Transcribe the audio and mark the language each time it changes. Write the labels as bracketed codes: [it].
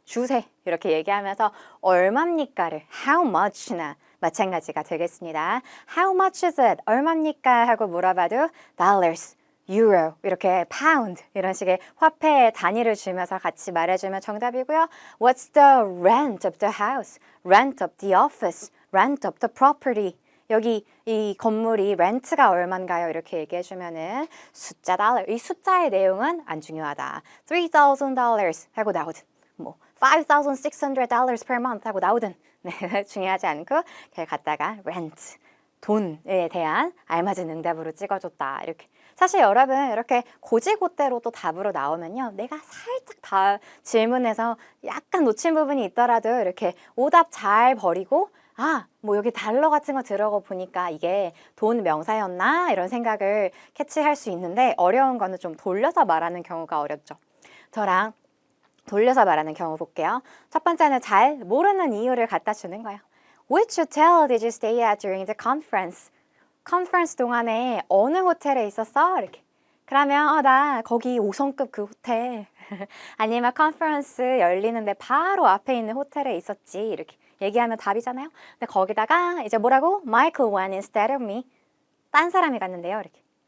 [ko] 주세 이렇게 얘기하면서 얼마입니까를 how much나 마찬가지가 되겠습니다. [en] How much is it? [ko] 얼마입니까? 하고 물어봐도 dollars, euro, 이렇게 pound 이런 식의 화폐의 단위를 주면서 같이 말해주면 정답이고요. [en] What's the rent of the house? Rent of the office? Rent of the property? [ko] 여기 이 건물이 렌트가 얼마인가요? 이렇게 얘기해주면은 숫자 달러, 이 숫자의 내용은 안 중요하다. $3,000 하고 나오든 $5,600 per month 하고 나오든 중요하지 않고 그냥 갖다가 rent, 돈에 대한 알맞은 응답으로 찍어줬다. 이렇게. 사실 여러분 이렇게 고지고대로 또 답으로 나오면요, 내가 살짝 다 질문에서 약간 놓친 부분이 있더라도 이렇게 오답 잘 버리고 여기 달러 같은 거 들어가 보니까 이게 돈 명사였나? 이런 생각을 캐치할 수 있는데, 어려운 거는 좀 돌려서 말하는 경우가 어렵죠. 저랑 돌려서 말하는 경우 볼게요. 첫 번째는 잘 모르는 이유를 갖다 주는 거예요. [en] Which hotel did you stay at during the conference? [ko] 컨퍼런스 동안에 어느 호텔에 있었어? 이렇게. 그러면 나 거기 5성급 그 호텔. 아니면 컨퍼런스 열리는데 바로 앞에 있는 호텔에 있었지. 이렇게 얘기하면 답이잖아요. 근데 거기다가 이제 뭐라고? [en] Michael went instead of me. [ko] 딴 사람이 갔는데요. 이렇게.